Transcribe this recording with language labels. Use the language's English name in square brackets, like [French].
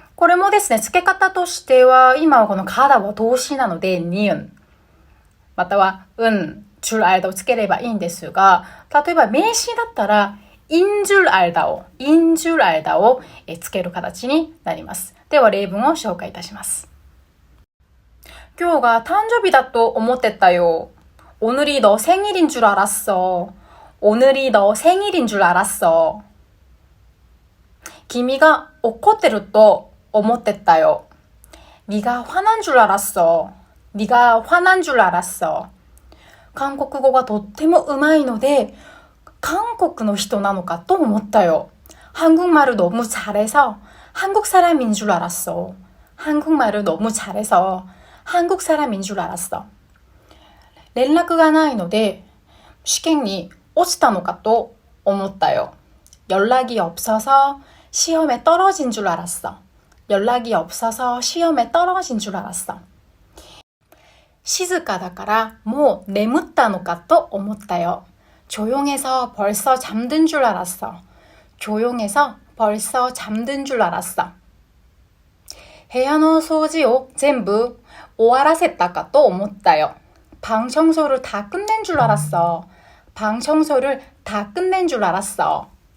[Japanese] これもですね、付け方としては、今はこの가다は動詞なので、니은、または、줄 알다をつければいいんですが、例えば名詞だったら、인줄 알다をつける形になります。では例文を紹介いたします。今日が誕生日だと思ってたよ。 [Korean] 오늘이 너 생일인 줄 알았어. 오늘이 너 생일인 줄 알았어. [Japanese] 君が怒ってると思ってたよ. [Korean] 네가 화난 줄 알았어. 네가 화난 줄 알았어. [Japanese] 韓国語がとってもうまいので韓国の人なのかと思ったよ. [Korean] 한국말을 너무 잘해서 한국 사람인 줄 알았어. 한국말을 너무 잘해서 한국 사람인 줄 알았어. [Japanese] 連絡がないので試験に落ちたのかと思ったよ. [Korean] 연락이 없어서 시험에 떨어진 줄 알았어. 연락이 없어서 시험에 떨어진 줄 알았어. [Japanese] 静かだからもう眠ったのかと思ったよ. [Korean] 조용해서 벌써 잠든 줄 알았어. 조용해서 벌써 잠든 줄 알았어. [Japanese] 部屋の掃除を全部終わらせたかと思ったよ. [Korean] 방 청소를 다 끝낸 줄 알았어. 방 청소를 다 끝낸 줄 알았어.